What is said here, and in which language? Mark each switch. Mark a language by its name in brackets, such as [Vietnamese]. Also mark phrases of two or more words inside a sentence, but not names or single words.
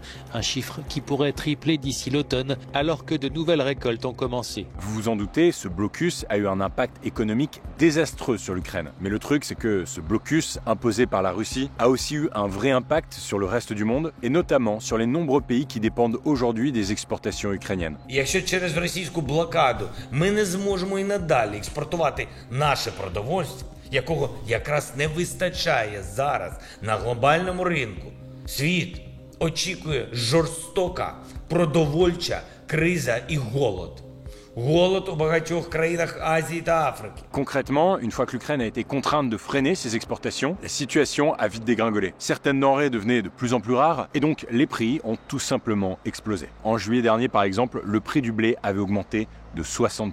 [French] Un chiffre qui pourrait tripler d'ici l'automne alors que de nouvelles récoltes ont commencé. Vous vous en doutez, ce blocus a eu un impact économique désastreux sur l'Ukraine. Mais le truc, c'est que ce blocus imposé par la Russie a aussi eu un vrai impact sur le reste du monde et notamment sur les nombreux pays qui dépendent aujourd'hui des exportations ukrainiennes. [Ukrainian] Якщо через російську блокаду ми не зможемо і надалі експортувати наше продовольство, якого якраз не вистачає зараз на глобальному ринку, світ очікує жорстока продовольча криза і голод. [French] Concrètement, une fois que l'Ukraine a été contrainte de freiner ses exportations, la situation a vite dégringolé. Certaines denrées devenaient de plus en plus rares et donc les prix ont tout simplement explosé. En juillet dernier, par exemple, le prix du blé avait augmenté de 60%.